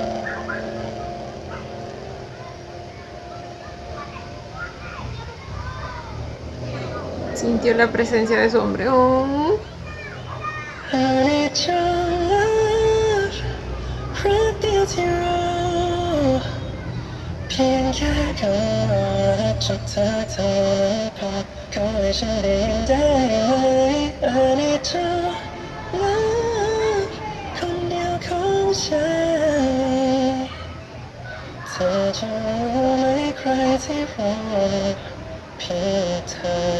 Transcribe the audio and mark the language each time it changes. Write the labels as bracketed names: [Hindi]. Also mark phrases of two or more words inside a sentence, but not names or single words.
[Spanish] Sintió la presencia de su hombre. Oh. [Thai] เพียงแค่คำว่ารักจากเธอเท่านั้นพอขอให้ฉันได้ยินได้ไหม [English] I need to love [Thai] คนเดียวของฉันเธอจะรู้ไหมใครที่รอเพียงเธอ